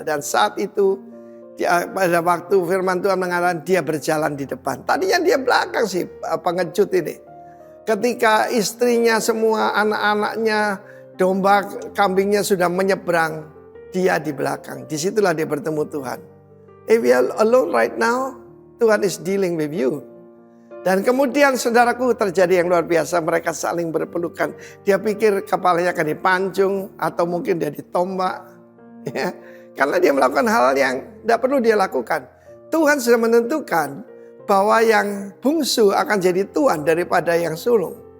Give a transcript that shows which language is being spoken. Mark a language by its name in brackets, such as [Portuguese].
[Indonesian] Dan saat itu pada waktu firman Tuhan mengatakan dia berjalan di depan. Tadinya dia belakang sih pengecut ini. Ketika istrinya semua anak-anaknya domba kambingnya sudah menyeberang, dia di belakang. Disitulah dia bertemu Tuhan. [English] If you are alone right now, Tuhan is dealing with you. [Indonesian] Dan kemudian saudaraku terjadi yang luar biasa. Mereka saling berpelukan. Dia pikir kepalanya akan dipancung atau mungkin dia ditombak. Ya. Karena dia melakukan hal yang tidak perlu dia lakukan. Tuhan sudah menentukan bahwa yang bungsu akan jadi tuan daripada yang sulung.